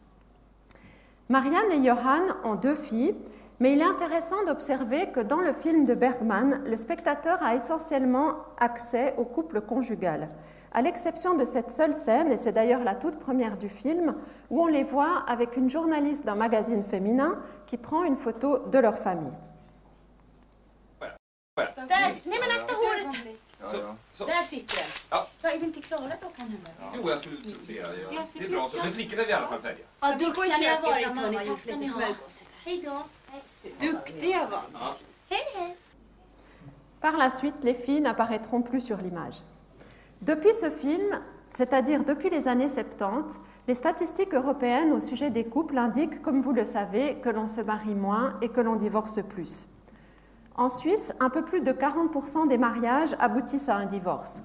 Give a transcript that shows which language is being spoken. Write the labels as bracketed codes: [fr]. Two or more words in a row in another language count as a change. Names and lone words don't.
[fr] Marianne et Johan ont 2 filles, mais il est intéressant d'observer que dans le film de Bergman, le spectateur a essentiellement accès au couple conjugal, à l'exception de cette seule scène, et c'est d'ailleurs la toute première du film, où on les voit avec une journaliste d'un magazine féminin qui prend une photo de leur famille. Voilà. [sv] Där sitter den. Ja. Då är vi inte klara då kan hända. Jo, jag skulle sortera. Det är bra så. Men flickorna är vi i alla fall färdiga. Vad duktiga ni har varit, hörni. Tack ska ni ha. Hej då. Duktiga var ni. Ja. Hej, hej. [fr] Par la suite, les filles n'apparaîtront plus sur l'image. Depuis ce film, c'est-à-dire depuis les années 70, les statistiques européennes au sujet des couples indiquent, comme vous le savez, que l'on se marie moins et que l'on divorce plus. En Suisse, un peu plus de 40% des mariages aboutissent à un divorce.